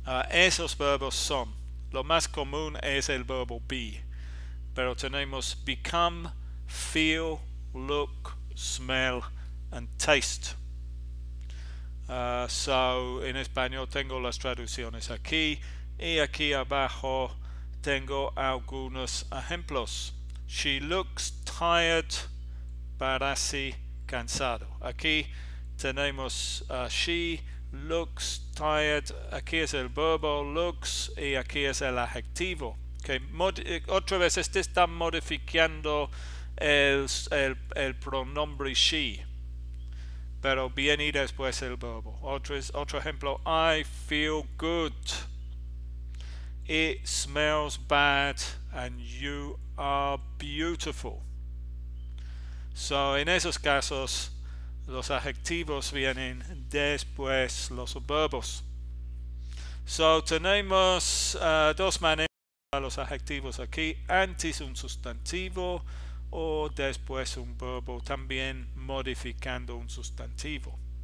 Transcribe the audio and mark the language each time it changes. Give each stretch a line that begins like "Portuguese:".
Spanish: Esos verbos son, lo más común es el verbo be, pero tenemos
English: become, feel, look, smell and taste.
Spanish: En español tengo las traducciones aquí y aquí abajo tengo algunos ejemplos.
English: She looks tired,
Spanish: parece cansado. Aquí tenemos
English: she looks tired,
Spanish: aquí es el verbo looks y aquí es el adjetivo. Otra vez este está modificando el pronombre she, pero viene después el verbo. Otro ejemplo,
English: I feel good. It smells bad and you are beautiful.
Spanish: En esos casos los adjetivos vienen después los verbos. Tenemos dos maneras para los adjetivos aquí, antes un sustantivo o después un verbo, también modificando un sustantivo.